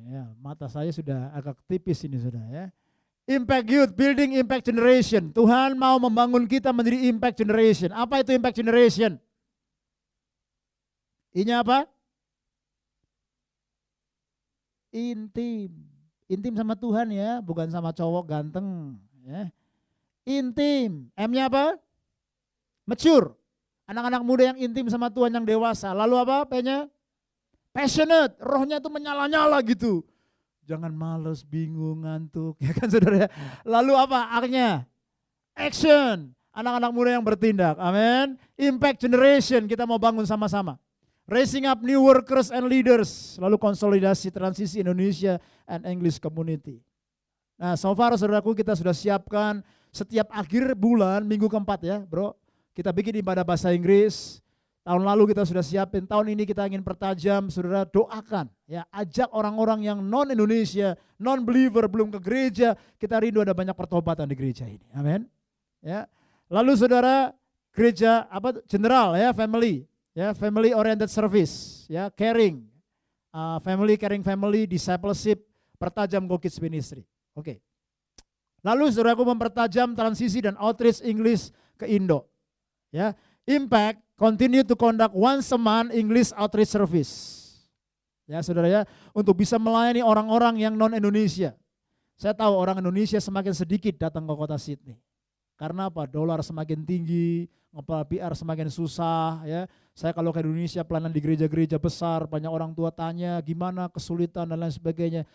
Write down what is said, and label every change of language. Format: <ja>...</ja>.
<id>Ya, mata saya sudah agak tipis ini saudara ya.</id> <en>Impact youth, building impact generation.</en> <id>Tuhan mau membangun kita menjadi impact generation. Apa itu impact generation? Ini apa? Intim. Intim sama Tuhan ya, bukan sama cowok ganteng. Ya. Intim. M-nya apa? Mature. Anak-anak muda yang intim sama Tuhan, yang dewasa. Lalu apa P-nya? Passionate. Rohnya itu menyala-nyala gitu. Jangan males, bingung, ngantuk, ya kan saudara. Lalu apa akhirnya? Action. Anak-anak muda yang bertindak. Amin. Impact generation kita mau bangun sama-sama.</id> <en>Raising up new workers and leaders.</en> <id>Lalu konsolidasi transisi</id> <en>Indonesia and English community.</en> <id>Nah so far saudaraku kita sudah siapkan setiap akhir bulan, minggu keempat ya bro. Kita bikin ibadah bahasa Inggris. Tahun lalu kita sudah siapin, tahun ini kita ingin pertajam, saudara doakan. Ya, ajak orang-orang yang non-Indonesia, non-believer, belum ke gereja. Kita rindu ada banyak pertobatan di gereja ini. Amin. Ya. Lalu saudara, gereja apa general ya,</id> <en>family oriented service,</en> <id>ya, caring, caring family, discipleship, pertajam Go Kids Ministry. Oke. Lalu saudaraku mempertajam transisi dan outreach English ke Indo.</id> <en>Ya, impact continue to conduct once a month English outreach service.</en> <id>Ya saudara ya, untuk bisa melayani orang-orang yang non-Indonesia. Saya tahu orang Indonesia semakin sedikit datang ke kota Sydney. Karena apa? Dolar semakin tinggi, ngepal PR semakin susah. Ya, saya kalau ke Indonesia pelayanan di gereja-gereja besar, banyak orang tua tanya gimana kesulitan dan lain sebagainya.</id>